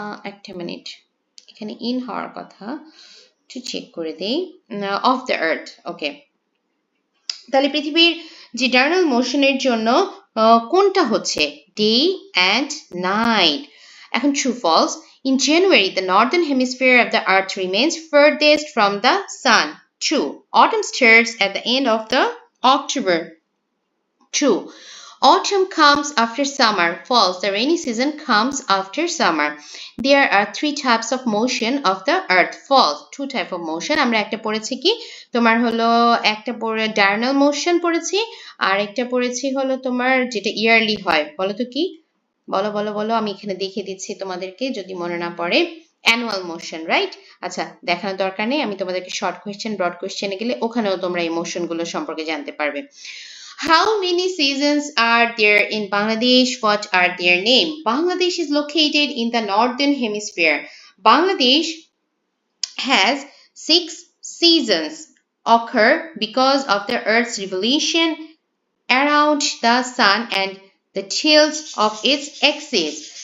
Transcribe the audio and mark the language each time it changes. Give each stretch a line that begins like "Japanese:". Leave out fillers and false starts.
Bangla: একটা মিনিট, এখানে ইন হওয়ার কথা, একটু চেক করে দেই।
English: of the earth,
Bangla: ওকে। তাহলে পৃথিবীর যে ডার্নাল মোশনের জন্য কোনটা হচ্ছে?
English: Day and night. এখন true false, in January the northern hemisphere of the earth remains furthest from the sun. True. Autumn starts at the end of the October. True. Autumn comes after summer. False. The rainy season comes after summer. There are three types of motion of the earth. False. Two type of motion.
Bangla: আমরা একটা পড়েছি কি, তোমার হলো একটা পড়ে ডার্নাল motion পড়েছি, আর একটা পড়েছি হলো তোমার যেটা ইয়ারলি হয়। বলো তো কি? বলো বলো বলো, আমি এখানে দেখিয়ে দিচ্ছি তোমাদেরকে যদি মনে না পড়ে। Annual motion, right? আচ্ছা, দেখানোর দরকার নেই, আমি তোমাদেরকে শর্ট কোয়েশ্চেন ব্রড কোয়েশ্চেনে গেলে ওখানেও তোমরা এই মোশনগুলো সম্পর্কে জানতে পারবে।
English: How many seasons are there in Bangladesh? What are their name? Bangladesh is located in the northern hemisphere. Bangladesh has 6 seasons occur because of the Earth's revolution around the sun and the tilt of its axis.